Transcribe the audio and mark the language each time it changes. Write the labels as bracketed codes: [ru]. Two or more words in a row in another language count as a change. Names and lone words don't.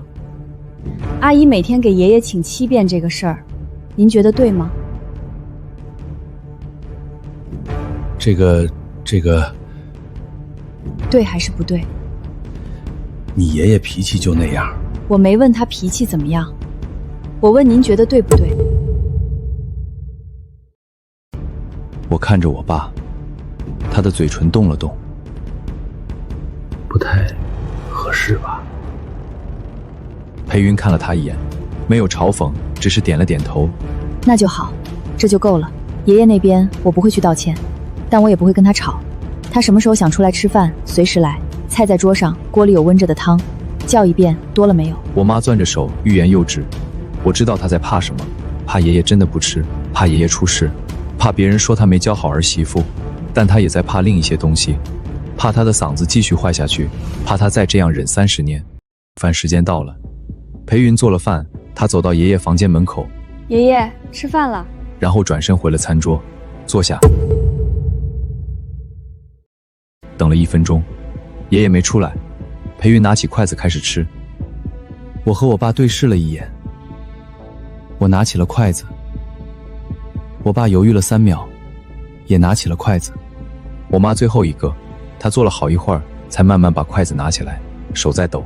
[zh] 阿姨每天給爺爺請7遍這個事兒，您覺得對嗎？這個，對還是不對？你爺爺脾氣就那樣。我沒問他脾氣怎麼樣，我問您覺得對不對？我看着我爸，他的嘴唇動了動。不太合適吧？裴雲看了他一眼，沒有嘲諷，只是點了點頭。那就好，這就夠了。爺爺那邊我不會去道歉，但我也不會跟他吵。他什麼時候想出來吃飯，隨時來。菜在桌上，鍋裡有溫着的湯，叫一遍多了沒有？我媽攥着手，欲言又止。我知道她在怕什麼，怕爺爺真的不吃，怕爺爺出事，怕別人說他沒教好兒媳婦，但她也在怕另一些東西，怕她的嗓子繼續壞下去，怕她再這樣忍30年。飯時間到了，裴雲做了飯，他走到爺爺房間門口，爺爺吃飯了，然後轉身回了餐桌，坐下。等了1分鐘，爺爺沒出來，裴雲拿起筷子開始吃。我和我爸對視了一眼，我拿起了筷子。我爸猶豫了3秒，也拿起了筷子。我媽最後一個，她坐了好一會兒，才慢慢把筷子拿起來，手在抖。